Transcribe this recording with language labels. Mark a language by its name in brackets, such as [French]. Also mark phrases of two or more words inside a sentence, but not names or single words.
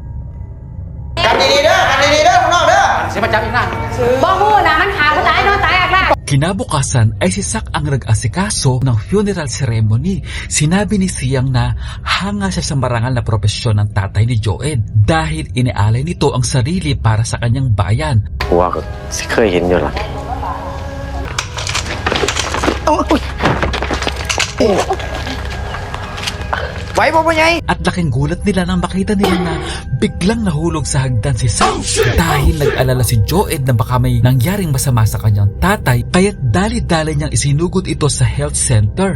[Filipino] Kinabukasan ay si Sak ang nag-asikaso ng [English] funeral ceremony. [Filipino] Sinabi ni Siyang na hanga siya sa marangal na propesyon ng tatay ni Joed dahil inialay nito ang sarili para sa kanyang bayan. [Thai] ว่าก็เคยเห็นอยู่ล่ะ [Filipino] At laking gulat nila nang makita nila na biglang nahulog sa hagdan si Sak dahil nag-alala si Joed na baka may nangyaring masama sa kanyang tatay kaya't dali-dali niyang isinugod ito sa [English] health center.